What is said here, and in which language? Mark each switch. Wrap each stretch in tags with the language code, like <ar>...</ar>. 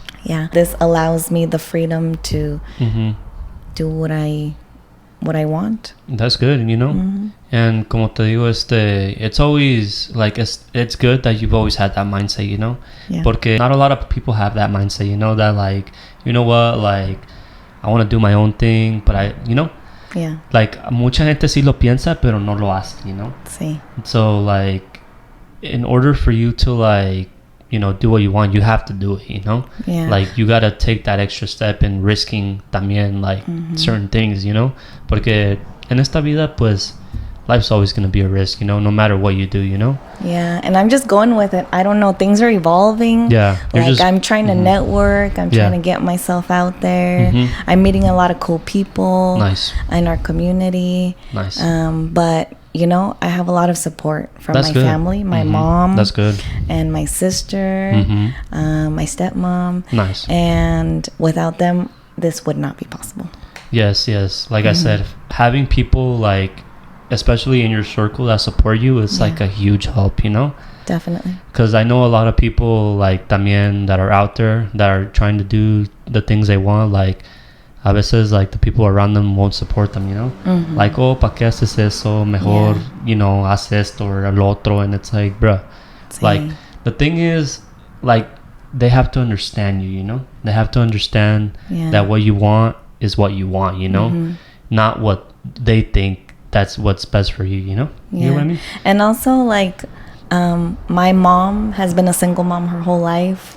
<en>Yeah, this allows me the freedom to do what I want. That's good, you know. And</en> <es>como te digo,</es> <en>it's always like it's good that you've always had that mindset, you know. Porque not a lot of people have that mindset, you know, that like, you know what, like I want to do my own thing, but I, you know.</en> <es>Like mucha gente sí lo piensa, pero no lo hace, you know. Sí.</es> <en>So like, in order for you to like, you know, do what you want, you have to do it, you know. Like you gotta take that extra step in risking también like certain things, you know,</en> <es>porque en esta vida pues</es> <en>life's always gonna be a risk, you know, no matter what you do, you know. And I'm just going with it. I don't know, things are evolving. Like I'm trying to network, I'm trying to get myself out there. I'm meeting a lot of cool people in our community. But you know, I have a lot of support from my family, my mom. That's good. And my sister, my stepmom. And without them, this would not be possible. Yes. Like I said, having people like, especially in your circle that support you, is like a huge help, you know. Definitely. Because I know a lot of people like también that are out there that are trying to do the things they want, like</en> <es>a veces</es> <en>like the people around them won't support them, you know.</en> <es>Like, oh, ¿pa qué haces eso? Mejor, you know, haz esto or el otro.</es> <en>And it's like, bruh, like the thing is, like, they have to understand you, you know. They have to understand that what you want is what you want, you know, not what they think that's what's best for you, you know? You know what I mean? And also, like, my mom has been a single mom her whole life.</en>